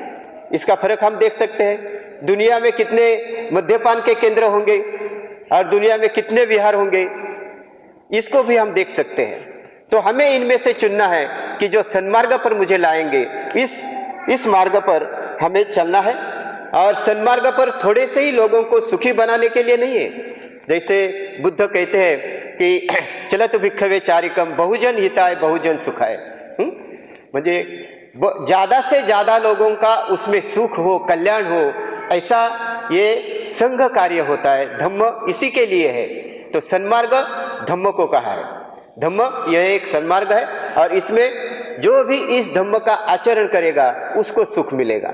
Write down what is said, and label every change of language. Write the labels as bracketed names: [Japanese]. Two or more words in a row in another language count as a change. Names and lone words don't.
[Hindi] इसका फर्क हम देख सकते हैं। दुनिया में कितने मद्यपान के केंद्र होंगे और दुनिया में कितने विहार होंगे, इसको भी हम देख सकते हैं। तो हमें इनमें से चुनना है कि जो सन्मार्ग पर मुझे लाएंगे, इस मार्ग पर हमें चलना है। और सन्मार्ग पर थोड़े से ही लोगों को सुखी बनाने के लिए नहीं है। जैसे बुद्ध कहते हैं कि [Pali] चलत भिक्खवे चारिकम बहुजन हिताय बहुजन सुखाय, [Hindi] म्हणजे ज्यादा से ज्यादा लोगों का उसमें सुख हो, कल्याण हो, ऐसा ये संघ कार्य होता है। धम्म इसी के लिए है। तो सन्मार्ग धम्म को कहा है। धम्म यह एक सन्मार्ग है और इसमें जो भी इस धम्म का आचरण करेगा उसको सुख मिलेगा।